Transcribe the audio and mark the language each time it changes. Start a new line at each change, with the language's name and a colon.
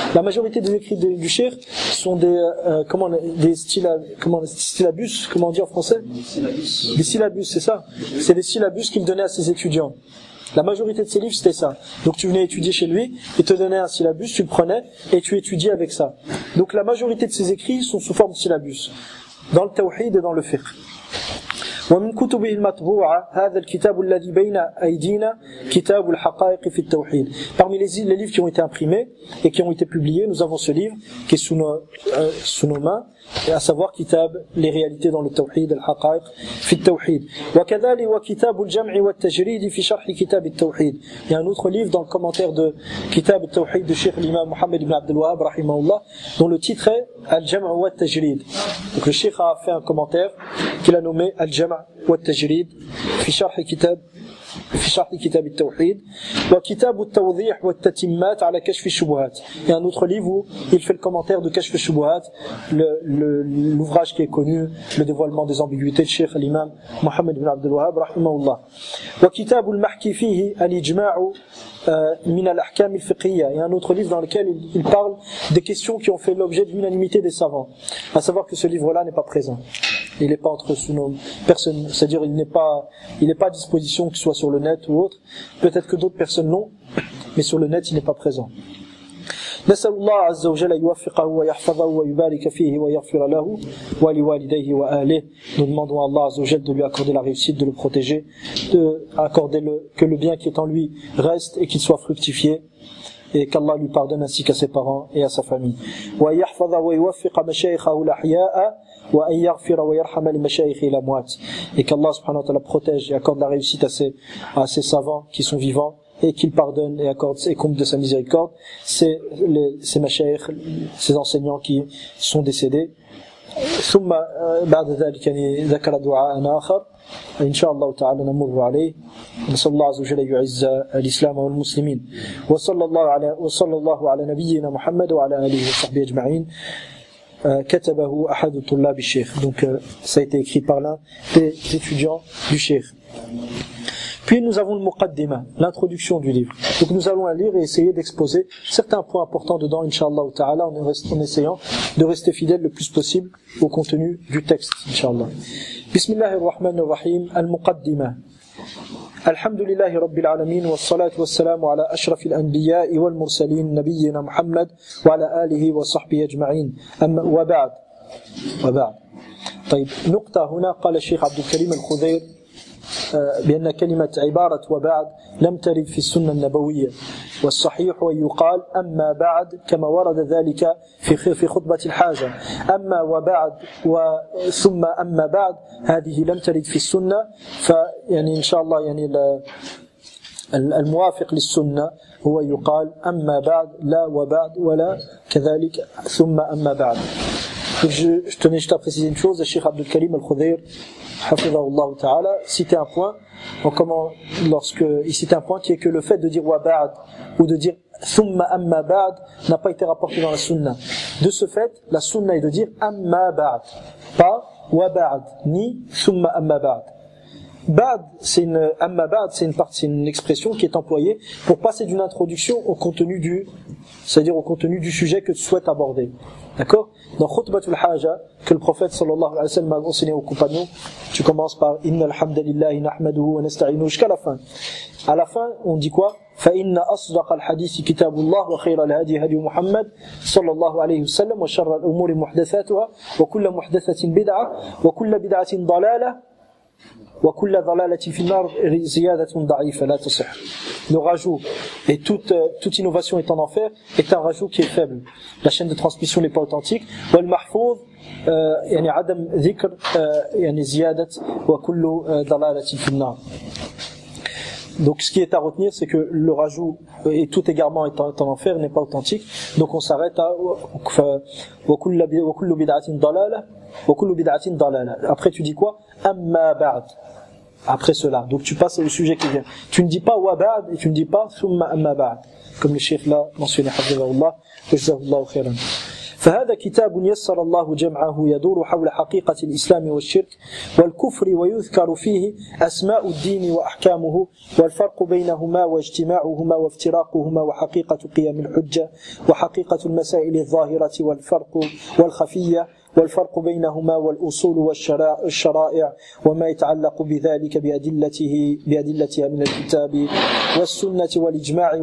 French: La majorité des écrits du cheikh sont des syllabus, comment on dit en français? Des syllabus, c'est ça? C'est des syllabus qu'il donnait à ses étudiants. La majorité de ses livres, c'était ça. Donc tu venais étudier chez lui, il te donnait un syllabus, tu le prenais et tu étudiais avec ça. Donc la majorité de ses écrits sont sous forme de syllabus, dans le tawhid et dans le fiqh.
Arabic: ومن كتبه المطبوعة هذا الكتاب الذي بين أيدينا كتاب الحقائق في التوحيد.
French: Parmi les livres qui ont été imprimés et qui ont été publiés, nous avons ce livre qui est sous nos mains, à savoir Kitab, les réalités dans le Tawhid, al-Haqa'iq fi al-Tawhid.
Arabic: وكذلك وكتاب الجمع والتجريد في شرح كتاب التوحيد.
French: Il y a un autre livre dans le commentaire de Kitab al-Tawhid de Cheikh l'imam Mohammed ibn Abdul Wahhab rahimahullah, dont le titre est Al-Jam' wa al-Tajrid. Donc le Cheikh a fait un commentaire qu'il a nommé Al-Jam' wa al-Tajrid
Arabic: في شرح كتاب التوحيد وكتاب التوضيح والتتمات على كشف الشبهات.
French: Il y a un autre livre où il fait le commentaire de Kashf al-Shubuhat, l'ouvrage qui est connu, le dévoilement des ambiguïtés de Cheikh l'imam Mohammed ibn Abdul Wahhab rahimahullah.
Arabic: وكتاب المحكي فيه الإجماع من الأحكام الفقهية.
French: Il y a un autre livre dans lequel il parle des questions qui ont fait l'objet de l'unanimité des savants. À savoir que ce livre-là n'est pas présent. Il n'est pas entre nos personnes, c'est-à-dire il n'est pas à disposition, que ce soit sur le net ou autre. Peut-être que d'autres personnes l'ont, mais sur le net il n'est pas présent.
Arabic: نسأل الله عز وجل يوفقه ويحفظه ويبارك فيه ويغفر له ولوالديه وآله.
French: Nous demandons à Allah
Arabic: عز وجل
French: de lui accorder la réussite, de le protéger, de accorder que le bien qui est en lui reste et qu'il soit fructifié, et qu'Allah lui pardonne ainsi qu'à ses parents et à sa famille.
Arabic: ويحفظ ويوفق مشايخه الأحياء وأن يغفر ويرحم لمشايخه الأموات.
French: Et qu'Allah subhanahu wa ta'ala protège et accorde la réussite à ces savants qui sont vivants, et qu'il pardonne et accorde et comble de sa miséricorde ces mashayikh, ces enseignants qui sont décédés.
Arabic: ثم بعد ذلك يعني ذكر دعاء آخر إن شاء الله تعالى نمر عليه. نسأل الله عز وجل يعز الإسلام والمسلمين. وصلى الله على نبينا محمد وعلى آله وصحبه أجمعين. كتبه أحد طلاب الشيخ.
French: Donc ça a été écrit par l'un des étudiants du cheikh. Puis nous avons le muqaddima, l'introduction du livre. Donc nous allons la lire et essayer d'exposer certains points importants dedans, Inch'Allah ta'ala, en essayant de rester fidèle le plus possible au contenu du texte, Inch'Allah.
Arabic: Bismillahirrahmanirrahim, al-muqaddima. Alhamdulillahi Rabbil Alamin, wa salatu wa salamu ala ashrafil anbiya'i wal mursalin, nabiyyina Muhammad, wa ala alihi wa sahbihi ajma'in. Amma wa ba'd. طيب نقطة هنا قال الشيخ عبد الكريم الخضير بأن كلمة عبارة وبعد لم ترد في السنة النبوية، والصحيح أن يقال أما بعد كما ورد ذلك في خطبة الحاجة. أما وبعد ثم أما بعد هذه لم ترد في السنة، فيعني إن شاء الله يعني الموافق للسنة هو يقال أما بعد لا وبعد ولا كذلك ثم أما بعد.
French: Je tenais juste à préciser une chose, le Cheikh Abdul Karim Al-Khudayr Hafidhahullah Ta'ala citait un point, il citait un point qui est que le fait de dire wa ba'd ou de dire thumma amma ba'd n'a pas été rapporté dans la sunna. De ce fait, la sunna est de dire amma ba'd, pas wa ba'd, ni thumma amma ba'd. Ba'd, c'est une expression qui est employée pour passer d'une introduction au contenu c'est-à-dire au contenu du sujet que tu souhaites aborder. D'accord? Dans Khutbatul Haja, que le prophète sallallahu alayhi wa sallam a enseigné aux compagnons, tu commences par
Arabic: Inna alhamdulillahi nahmaduhu wa nasta'inu
French: jusqu'à la fin. À la fin, on dit quoi?
Arabic: فإن أصدق الحديث كتاب الله وخير الهدي هدي محمد صلى الله عليه وسلم وشر الأمور محدثاتها وكل محدثة بدعة وكل بدعة ضلالة وكل ضلالة في النار زيادة ضعيفة لا تصح.
French: Le rajout et toute innovation est en enfer est un rajout qui est faible. La chaîne de transmission n'est pas authentique.
Arabic: والمحفوظ يعني عدم ذكر يعني زيادة وكل ضلالة في النار.
French: Donc ce qui est à retenir, c'est que le rajout et tout égarement est en enfer n'est pas authentique. Donc on s'arrête à
Arabic: وكل بدعة ضلالة وكل بدعة ضلالة.
French: Après tu dis quoi?
Arabic: أما بعد.
French: Après cela, donc tu passes au sujet qui vient. Tu ne dis pas wa ba'd et tu ne dis pas thumma amma ba'd, comme le cheikh l'a mentionné
Arabic: hafidhahullah wa jazakallahu khairan. فهذا كتاب يسر الله جمعه يدور حول حقيقة الإسلام والشرك والكفر ويذكر فيه أسماء الدين وأحكامه والفرق بينهما واجتماعهما وافتراقهما وحقيقة قيام الحجة وحقيقة المسائل الظاهرة والفرق والخفية والفرق بينهما والأصول والشرائع وما يتعلق بذلك بأدلتها من الكتاب والسنة والإجماع.